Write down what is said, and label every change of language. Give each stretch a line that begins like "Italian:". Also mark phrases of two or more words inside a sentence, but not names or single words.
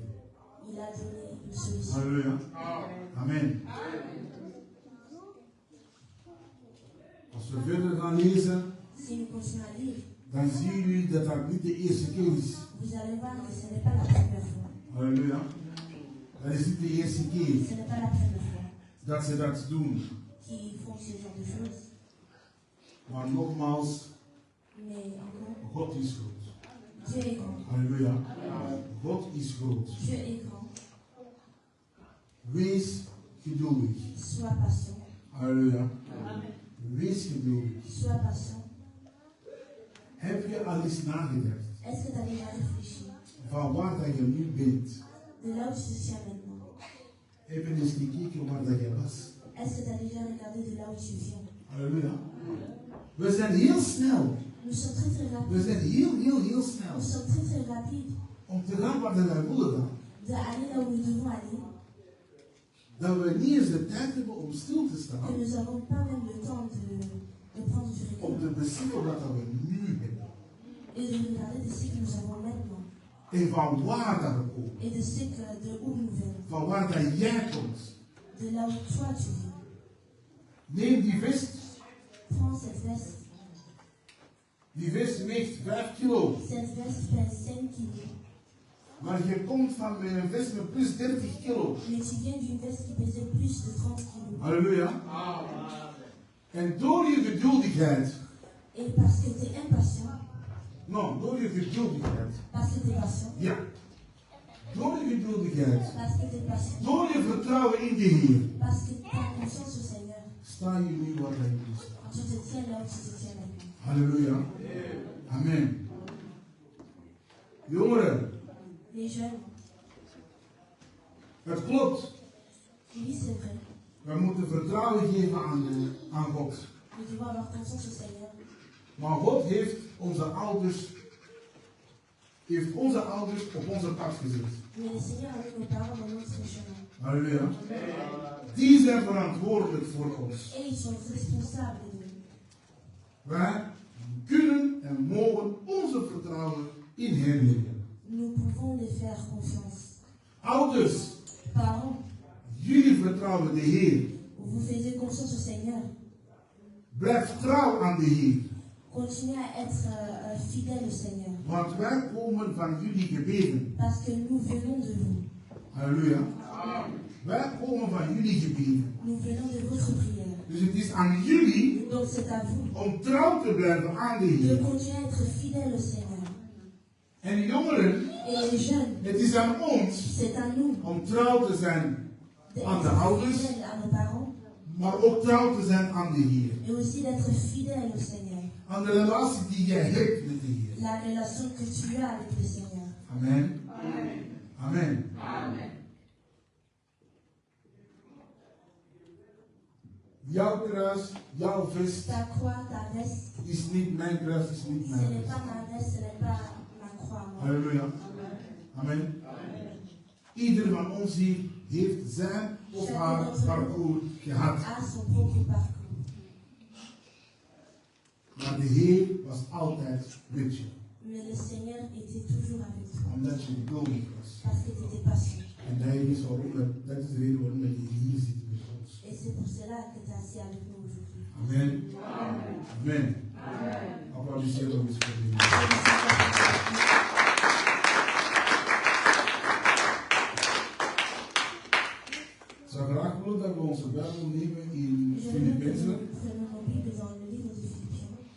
French: il a donné une solution.
Dutch: Halleluja. Amen. Als we verder gaan lezen,
French: Si nous continuons à lire,
Dutch: dan zien jullie dat dat niet de eerste keer is.
French: vous allez voir que ce n'est pas la première fois.
Dutch: Halleluja. Dat is niet de eerste keer
French: Ce n'est pas la première fois
Dutch: dat ze dat doen.
French: qu'ils font ce genre de choses.
Dutch: Maar nogmaals,
French: Mais encore,
Dutch: God is groot.
French: Dieu est grand.
Dutch: Halleluja. God is groot.
French: Dieu est grand.
Dutch: Wees geduldig.
French: Sois patient.
Dutch: Halleluja. Wees geduldig.
French: Sois patient.
Dutch: Heb je al eens nagedacht
French: Est-ce que tu as déjà réfléchi
Dutch: van waar dat je nu bent?
French: de là où tu te tiens maintenant?
Dutch: Heb je eens gekeken waar dat je was?
French: Est-ce que tu as déjà regardé de là où tu viens?
Dutch: Halleluja. We zijn heel snel.
French: Nous sommes très très
Dutch: We
French: rapides.
Dutch: zijn heel snel.
French: Nous sommes très très rapides
Dutch: Om te gaan waar wij willen gaan.
French: d'aller là où nous devons aller.
Dutch: Dat we niet eens de tijd hebben om stil te
French: Que
Dutch: staan.
French: nous n'avons pas même le temps de prendre du
Dutch: Om
French: recul.
Dutch: te beseffen wat dat we nu hebben.
French: Et de regarder de ce que nous avons maintenant.
Dutch: En van waar dat we komen.
French: Et de ce que, de où nous venons.
Dutch: Van waar dat jij komt.
French: de là où toi tu vis.
Dutch: Neem die vest.
French: Prends cette veste.
Dutch: Die vest weegt 5 kilo.
French: Cette veste pèse 5 kilos.
Dutch: Maar je komt van een vest met plus 30 kilo.
French: Mais tu viens d'une veste qui pesait plus de 30 kilos.
Dutch: Halleluja. En door je geduldigheid.
French: Et parce que tu es impatient,
Dutch: Nou, door je geduldigheid.
French: parce que tu es patient,
Dutch: Ja. Door je geduldigheid.
French: parce que tu es patient,
Dutch: Door je vertrouwen in de Heer.
French: parce que tu as confiance au Seigneur,
Dutch: Sta je nu waar hij nu staat.
French: tu te tiens là où tu te tiens maintenant.
Dutch: Halleluja. Amen. Jongeren,
French: Les jeunes,
Dutch: het klopt.
French: oui c'est vrai,
Dutch: We moeten vertrouwen geven aan God.
French: nous devons avoir confiance au Seigneur.
Dutch: Maar God heeft onze ouders op onze pad gezet.
French: Mais le Seigneur a mis nos parents dans notre chemin.
Dutch: Halleluja. Die zijn verantwoordelijk voor ons.
French: Et ils sont responsables de nous.
Dutch: Wij kunnen en mogen onze vertrouwen in hen leggen.
French: Nous pouvons les faire confiance.
Dutch: Ouders,
French: Parents,
Dutch: jullie vertrouwen de Heer.
French: vous faisiez confiance au Seigneur.
Dutch: Blijf trouw aan de Heer.
French: Continuez à être fidèles au Seigneur.
Dutch: Want wij komen van jullie gebeden.
French: Parce que nous venons de vous.
Dutch: Halleluja. Wij komen van jullie gebeden.
French: Nous venons de votre prière.
Dutch: Dus het is aan jullie
French: Donc c'est à vous
Dutch: om trouw te blijven aan de
French: de
Dutch: Heer.
French: continuer à être fidèles au Seigneur.
Dutch: En jongeren,
French: Et les jeunes,
Dutch: het is aan ons
French: c'est à nous
Dutch: om trouw te zijn aan de
French: d'être
Dutch: ouders,
French: fidèles à nos parents
Dutch: maar ook trouw te zijn aan de Heer.
French: et aussi d'être fidèles au Seigneur.
Dutch: Aan de relatie die jij hebt met de Heer.
French: La relation que tu as avec le Seigneur.
Dutch: Amen. Amen. Jouw kruis, jouw vest
French: Ta croix, ta veste,
Dutch: is niet mijn kruis, is niet
French: ce
Dutch: mijn
French: n'est
Dutch: vest.
French: pas ma veste, ce n'est pas ma croix. Moi.
Dutch: Halleluja. Amen. Ieder van ons hier heeft zijn of haar parcours gehad.
French: A son propre parcours.
Dutch: Maar de Heer was altijd met je.
French: Mais le Seigneur était toujours avec toi.
Dutch: Omdat je geduldig was.
French: Parce que tu étais patient.
Dutch: En dat is de reden waarom dat je hier zit met ons.
French: Et c'est pour cela que tu es assis avec nous aujourd'hui.
Dutch: Amen. Amen. Applaudisseer nog eens voor de Heer. Ik zou graag willen dat we onze Bijbel nemen in
French: Je veux que
Dutch: Filippenzen.
French: nous prenions nos Bibles dans le livre de Philippiens.